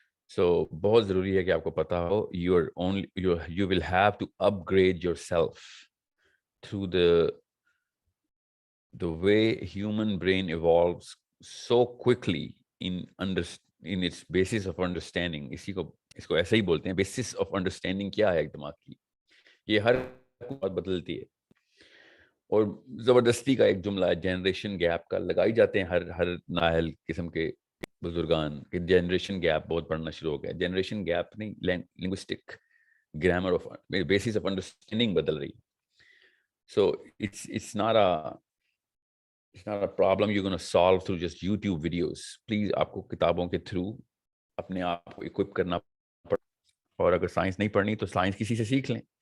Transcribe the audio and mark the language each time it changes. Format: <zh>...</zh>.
<en>So</en> <ur>بہت ضروری ہے کہ آپ کو پتا ہو</ur> <en>you will have to upgrade yourself through the way human brain evolves so quickly in its basis of understanding.</en> <ur>اس کو ایسے ہی بولتے ہیں,</ur> <en>basis of understanding</en> <ur>کیا ہے ایک دماغ کی, یہ ہر بات بدلتی ہے. اور زبردستی کا ایک جملہ ہے جنریشن گیپ کا, لگائی جاتے ہیں ہر نااہل قسم کے بزرگان کہ جنریشن گیپ بہت بڑھنا شروع ہو گیا. جنریشن گیپ نہیں,</ur> <en>linguistic grammar of basis of understanding</en> <ur>بدل رہی.</ur> <en>So it's not a problem you're going to solve through just YouTube videos.</en> <ur>Please آپ کو کتابوں کے تھرو اپنے آپ کو equip کرنا پڑے, اور اگر سائنس نہیں پڑھنی تو سائنس کسی سے سیکھ لیں.</ur>